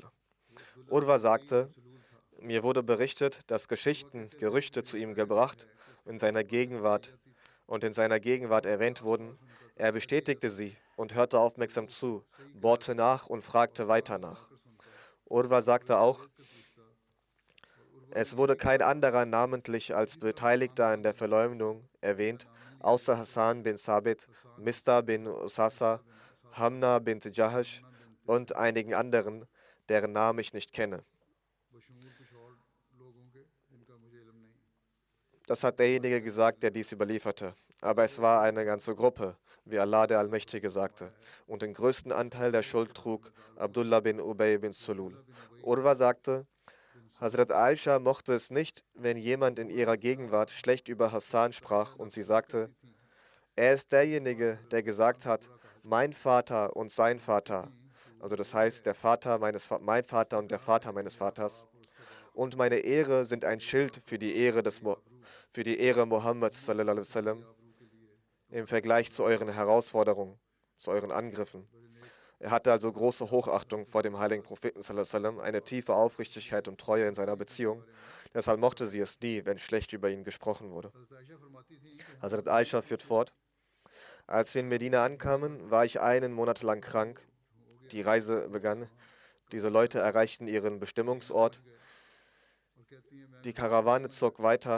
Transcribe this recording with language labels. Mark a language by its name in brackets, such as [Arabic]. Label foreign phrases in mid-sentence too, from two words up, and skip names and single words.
[German] Urwa sagte, mir wurde berichtet, dass Geschichten, Gerüchte zu ihm gebracht und in seiner Gegenwart erwähnt wurden. Er bestätigte sie und hörte aufmerksam zu, bohrte nach und fragte weiter nach. Urwa sagte auch, es wurde kein anderer namentlich als Beteiligter an der Verleumdung erwähnt, außer Hassan bin Sabit, Mista bin Usasa, Hamna bin Jahash und einigen anderen, deren Namen ich nicht kenne. Das hat derjenige gesagt, der dies überlieferte. Aber es war eine ganze Gruppe, wie Allah der Allmächtige sagte. Und den größten Anteil der Schuld trug Abdullah bin Ubay bin Sulul. Urwa sagte, Hazrat Aisha mochte es nicht, wenn jemand in ihrer Gegenwart schlecht über Hassan sprach und sie sagte, er ist derjenige, der gesagt hat, mein Vater und sein Vater, also das heißt mein Vater und der Vater meines Vaters, und meine Ehre sind ein Schild für die Ehre Mohammeds [Arabic] صلى الله عليه وسلم [German] im Vergleich zu euren Herausforderungen, zu euren Angriffen. Er hatte also große Hochachtung vor dem heiligen Propheten [Arabic] صلى الله عليه وسلم, [German] eine tiefe Aufrichtigkeit und Treue in seiner Beziehung. Deshalb mochte sie es nie, wenn schlecht über ihn gesprochen wurde. Hazrat Aisha führt fort, als wir in Medina ankamen, war ich einen Monat lang krank. Die Reise begann. Diese Leute erreichten ihren Bestimmungsort. Die Karawane zog weiter.